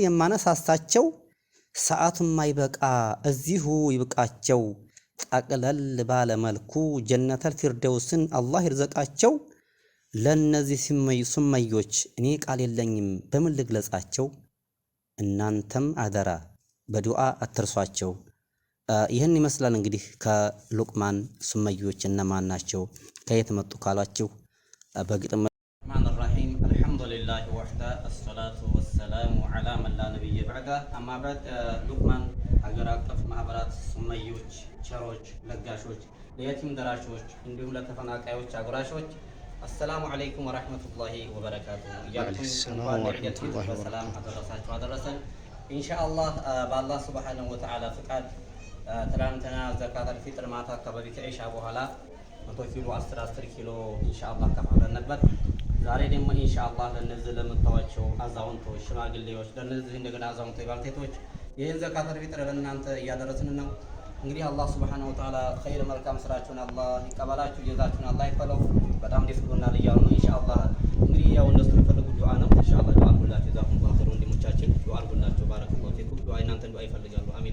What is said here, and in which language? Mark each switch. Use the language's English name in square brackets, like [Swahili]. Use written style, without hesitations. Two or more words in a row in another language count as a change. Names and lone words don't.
[Amharic] የማነሳሳቸው ሰዓቱም ማይበቃ እዚሁ ይብቃቸው ጠቅለል ባለ መልኩ [Arabic] جنة الفردوس [Amharic] አላህ ይርዘቃቸው። ለነዚህ ሱመዮች እኔ ቃል የለኝም በምን ልግለጻቸው። እናንተም አደራ በዱዓ አትርሷቸው። ይህን ይመስላል እንግዲህ ከሉቅማን ሱመዮች እነማን ናቸው ከየት መጡ ካላችሁ በግጥም [Arabic] الرحمن الرحيم الحمد لله وحده الصلاة والسلام على من لا نبي بعده أما بعد [Amharic] ሉቅማን ሀገር አቀፍ ማህበራት ሱመዮች ቸሮች ለጋሾች ለየቲም ደራሾች እንዲሁም ለተፈናቃዮች አጉራሾች [Arabic] السلام عليكم ورحمة الله وبركاته [Amharic] በሰላም አደረሳችሁ አደረሰን ኢንሻአላህ በአላህ [Arabic] سبحانه وتعالى [Amharic] ፍቃድ ትናንትና [Arabic] زكاة الفطر [Amharic] ማታ አካባቢ ከኢሻ በኋላ 100 ኪሎ 10 ኪሎ ኢንሻአላህ ከፋለን ነበር። ዛሬ ደግሞ ኢንሻአላህ ለነዚህ ለምታዋቸው አዛውንቶች ሽማግሌዎች ለነዚህ እንደገና አዛውንቶች ባልቴቶች ይህን [Arabic] زكاة الفطر [Amharic] ለእናንተ እያደረስን ነው። እንግዲህ አላህ [Arabic] سبحانه وتعالى [Amharic] ኸይር መልካም ስራችሁን አላህ ይቀበላችሁ ጀዛችሁን አላህ ይክፈለው። በጣም ደስ ብሎናል እያሉ ነው ኢንሻአላህ። እንግዲህ ያው እነሱ የሚፈልጉት ዱዓ ነው ኢንሻአላህ ዱዓ ሁላችሁ ዛፉን ኸይር እንዲሙ ወንድሞቻችን ዱዓ አድርጉላቸው። [Arabic] بارك الله فيكم። [Amharic] ዱዓ እናንተን ዱዓ ይፈልጋሉ። አሚን።